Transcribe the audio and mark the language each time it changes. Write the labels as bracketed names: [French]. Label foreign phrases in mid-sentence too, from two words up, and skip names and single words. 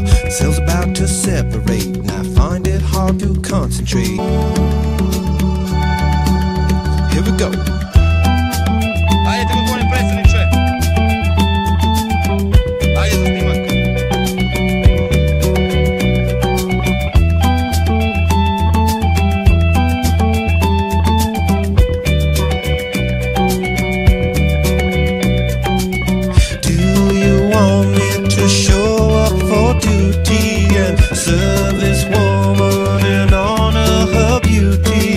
[English] Cells about to separate, and I find it hard to concentrate. Here we go. [Serbian] Ajde, gospodin predsjedniče. Ajde za snimak. [English] Do you want me to show up for duty and serve this woman and honor her beauty?